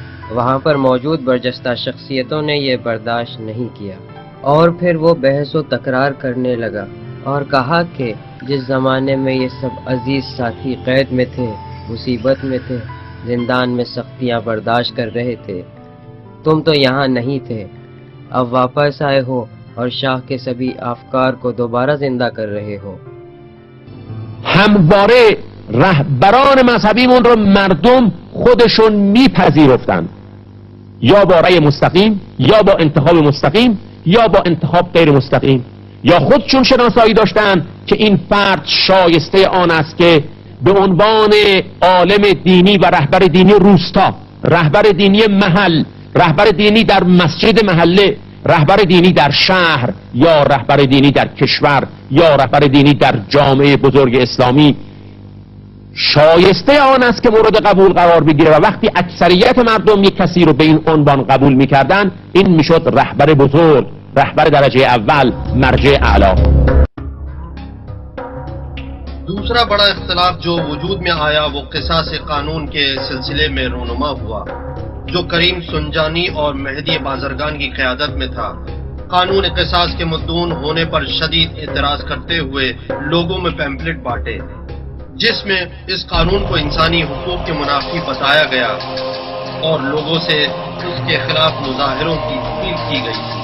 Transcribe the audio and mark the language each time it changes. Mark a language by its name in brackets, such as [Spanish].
[Urdu] وہاں پر موجود برجستہ شخصیتوں نے یہ برداشت نہیں کیا اور پھر وہ بحث و تکرار کرنے لگا اور کہا کہ جس زمانے میں یہ سب عزیز ساتھی قید میں تھے، مصیبت میں تھے، زندان میں سختیاں برداشت کر رہے تھے، تم تو یہاں نہیں تھے، اب واپس آئے ہو اور شاہ کے سبھی افکار کو دوباره زنده کر رہے ہو۔ [Persian] همواره رهبران مذهبیمون رو مردم خودشون میپذیرفتن، یا با رأی مستقیم یا با انتخاب مستقیم یا با انتخاب غیر مستقیم، یا خودشون شناسایی داشتن که این فرد شایسته آن است که به عنوان عالم دینی و رهبر دینی روستا، رهبر دینی محل، رهبر دینی در مسجد محله، رهبر دینی در شهر یا رهبر دینی در کشور یا رهبر دینی در جامعه بزرگ اسلامی شایسته آن است که مورد قبول قرار بگیره، و وقتی اکثریت مردم یک کسی رو به این عنوان قبول میکردن این میشد رهبر بزرگ، رهبر درجه اول، مرجع اعلی۔ [Urdu] دوسرا بڑا اختلاف جو وجود میں آیا وہ قصاص قانون کے سلسلے میں رونما ہوا جو کریم سنجانی اور مہدی بازرگان کی قیادت میں تھا۔ قانون قصاص کے مدعون ہونے پر شدید اعتراض کرتے ہوئے لوگوں میں پیمفلٹ بانٹے جس میں اس قانون کو انسانی حقوق کے منافی بتایا گیا اور لوگوں سے اس کے خلاف مظاہروں کی اپیل کی گئی۔